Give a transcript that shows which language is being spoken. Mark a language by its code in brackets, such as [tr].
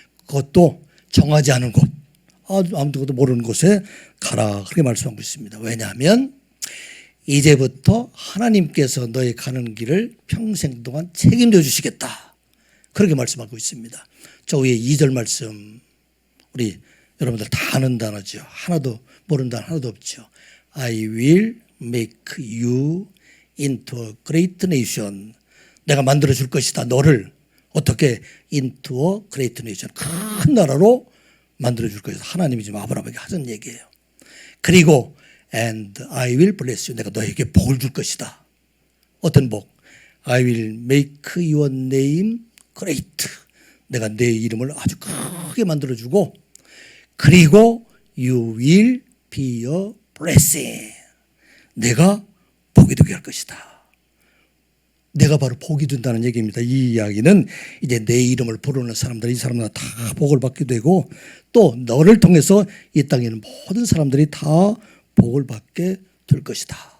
[ko] 그것도 정하지 않은 곳, 아무도 모르는 곳에 가라 그렇게 말씀하고 있습니다. 왜냐하면 이제부터 하나님께서 너의 가는 길을 평생 동안 책임져 주시겠다. 그렇게 말씀하고 있습니다. 저 위에 2절 말씀 우리 여러분들 다 아는 단어죠. 하나도 모르는 단어 하나도 없죠. [en] I will make you into a great nation. [ko] 내가 만들어 줄 것이다. [en] 너를 어떻게 into a great nation. [ko] 큰 나라로 만들어 줄 것이다. 하나님이 지금 아브라함에게 하던 얘기예요. [en] 그리고 and I will bless you. [ko] 내가 너에게 복을 줄 것이다. 어떤 복? [en] I will make your name great. [ko] 내가 내 이름을 아주 크게 만들어 주고 그리고 you will be a blessing. 내가 복이 복이 되게 할 것이다. 내가 바로 복이 된다는 얘기입니다. 이 이야기는 이제 내 이름을 부르는 사람들, 이 사람들 다 복을 받게 되고 또 너를 통해서 이 땅에 있는 모든 사람들이 다 복을 받게 될 것이다.